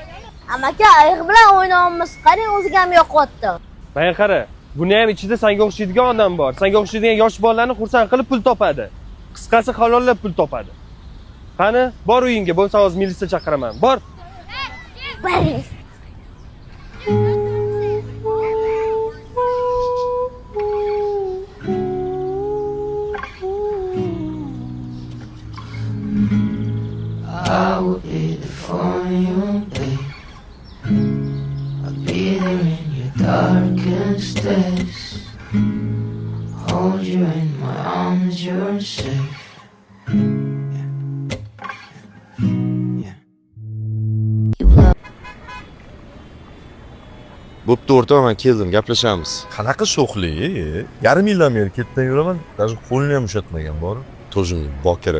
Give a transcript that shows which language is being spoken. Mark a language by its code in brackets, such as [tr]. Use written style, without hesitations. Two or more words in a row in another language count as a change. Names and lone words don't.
[uz] Amaka, ayiq bilan o'ynayapmiz. Qarang, o'ziga ham yoqyapti. Mana qara, buni ham ichida senga o'xshaydigan odam bor. Senga o'xshaydigan yosh bolalarni xursand qilib pul topadi. Qisqasi halollab pul topadi. Qani, bor uyingga, bo'lsa hozir militsiya chaqiraman. Bor. Boring. [en] I will be there for you, babe. I'll be there in your darkest days. Hold you in my arms, you're safe. [uz] Bo'pti o'rtoq, men keldim, gaplashamiz. Qanaqa sho'xlik? Yarim yildan beri ketdan yuraman, даже qo'lini ham ushatmagan bor. To'jimlik, bokira.